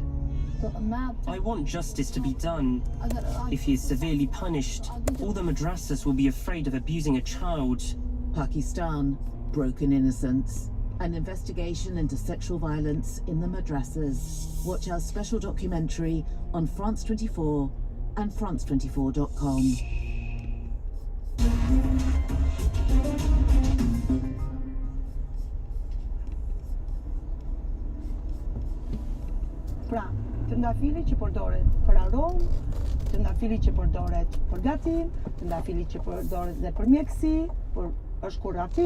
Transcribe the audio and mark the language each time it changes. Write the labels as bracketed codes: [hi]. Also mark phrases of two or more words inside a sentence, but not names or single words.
[en] I want justice to be done. If he is severely punished, all the madrasas will be afraid of abusing a child. Pakistan, broken innocence, an investigation into sexual violence in the madrasas. Watch our special documentary on France 24 and France24.com. [sq] Pra, trëndafili që përdoret për aromë, trëndafili që përdoret për gatim, trëndafili që përdoret dhe për mjekësi, për është kurativ.